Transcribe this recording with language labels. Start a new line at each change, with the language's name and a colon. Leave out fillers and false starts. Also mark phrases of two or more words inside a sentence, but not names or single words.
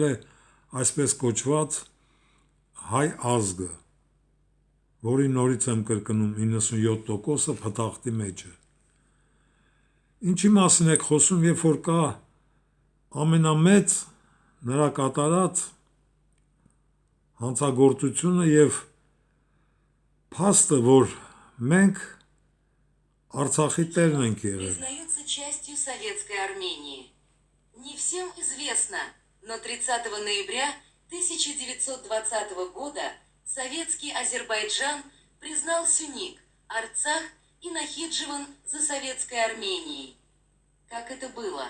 Armenian: է այսպես կոչված հայ ազգը, որի նորից եմ կրկնում 97%-ը փտախտի մեջ է։ Ինչի մասին եք խոսում, երբ որ կա ամենամեծ նրա կատարած հանցագործությունը և փաստը, որ մենք Արցախի տերն ենք եղել։
Russian: Признается частью Советской Армении. Не всем известно, Но 30 ноября 1920 года советский Азербайджан признал Сюник, Арцах и Нахидживан за советской Арменией. Как это было?